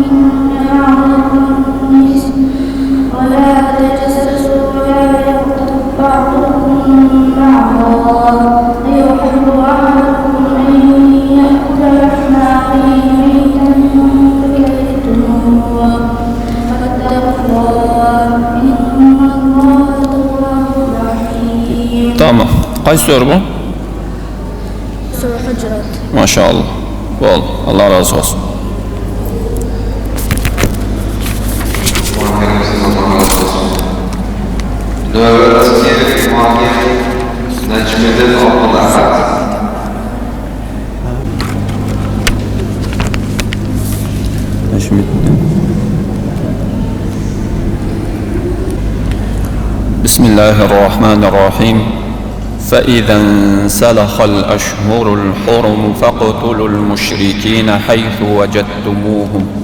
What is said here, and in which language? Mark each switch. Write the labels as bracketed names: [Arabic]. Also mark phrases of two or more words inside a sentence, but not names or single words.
[Arabic] إن بعض الظن إثم ولا تجسسوا ولا يغتب بعضكم بعضا أيحب أحدكم أن يأكل لحم أخيه ميتا فكرهتموه فاتقوا الله إن الله تواب رحيم. [Turkish] Tamam. Kaç soru bu? [Arabic] سورة الحجرات. [Turkish] Maşallah. Bol. Allah razı olsun. Növbetçi Mahir Necmiddin Abdülahad. [Arabic] بسم الله الرحمن الرحيم. فإذا انسلخ الأشهر الحرم فاقتلوا المشركين حيث وجدتموهم.